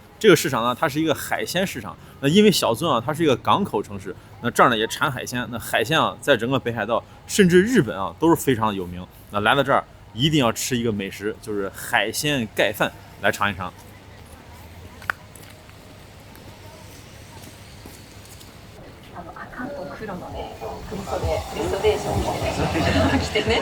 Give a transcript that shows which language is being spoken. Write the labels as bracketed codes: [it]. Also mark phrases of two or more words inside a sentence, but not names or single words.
[zh] 这个市场呢，它是一个海鲜市场。那因为小樽啊，它是一个港口城市，那这儿呢也产海鲜。那海鲜啊，在整个北海道甚至日本啊都是非常有名。那来到这儿一定要吃一个美食，就是海鲜盖饭，来尝一尝。 [ja] 赤と黒のね、振り袖、リストレーション着てね。